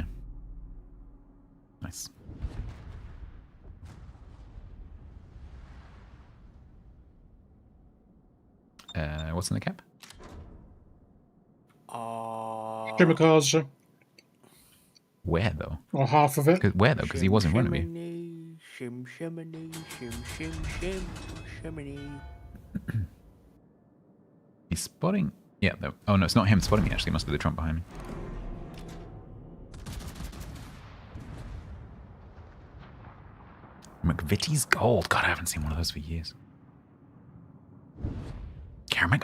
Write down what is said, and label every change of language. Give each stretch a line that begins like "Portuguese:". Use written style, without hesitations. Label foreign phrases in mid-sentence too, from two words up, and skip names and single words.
English: Nice. What's in the cap? Trimmer cars, sir. Where though? Or half of it. Where though? Because he was in front of you. Shim, shiminy, shim, shim, shim, shiminy. He's spotting. Yeah. Though. Oh no, it's not him spotting me. Actually, it must be the Trump behind me. McVitie's Gold. God, I haven't seen one of those for years. Caramac?